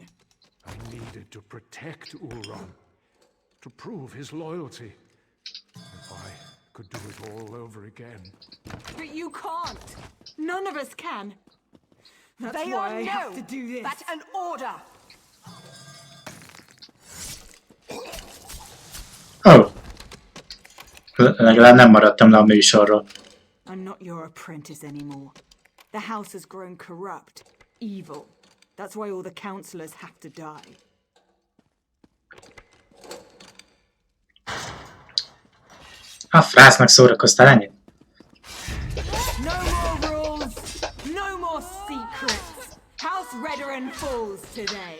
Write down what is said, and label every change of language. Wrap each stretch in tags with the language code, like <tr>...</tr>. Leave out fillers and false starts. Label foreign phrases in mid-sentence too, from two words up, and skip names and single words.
<en>I needed to protect Ulron, to prove his loyalty. If I could do it all over again. But you can't. None of us can. That's Veya, why I no! have to do this. That's an order! Oh.</en> <hu>Legalább nem maradtam le a műsorról.</hu> <en>I'm not your apprentice anymore. The house has grown corrupt, evil. That's why all the councillors have to die.</en> <hu>A frásznak szórakoztál ennyit?</hu> <en>No more rules, no more secrets. House Redoran falls today.</en>